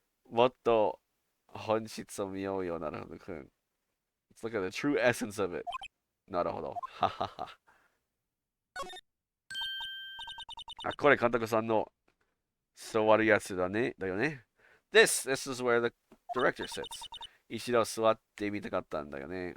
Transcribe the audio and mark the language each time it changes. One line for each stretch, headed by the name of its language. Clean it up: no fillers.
Japanese: もっと本質を見ようよ、なるほどくん。
English: Let's look at the true essence of it.
Japanese: なるほど。ははは。あ、これ監督さんの座るやつだね。だよね。
English: This is where the director sits.
Japanese: 一度座ってみたかったんだよね。